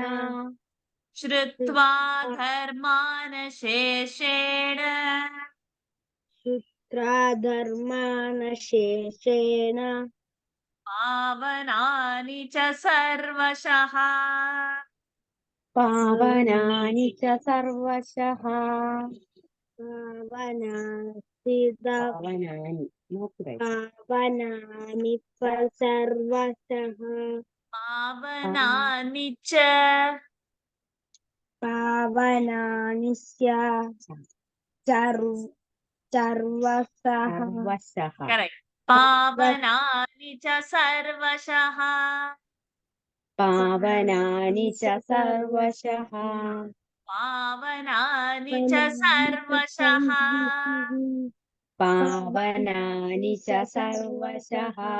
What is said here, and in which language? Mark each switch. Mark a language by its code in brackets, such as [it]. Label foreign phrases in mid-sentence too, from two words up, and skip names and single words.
[sa] ശ്രുത്വാ ധർമാനശേഷേണ धर्मानशेषेण പാവനാനി ച സർവശഃ. പാവനാനി ച സർവശഃ. पावनानि पावनानि सर्वशः പാവനാനി ച पावनानि सर्वशः കറക്റ്റ്. പാവനാനി ച സർവശഃ. പാവനാനി ച സർവശഃ. പാവനാനി ച സർവശഃ. പാവനാനി ച സർവശഃ.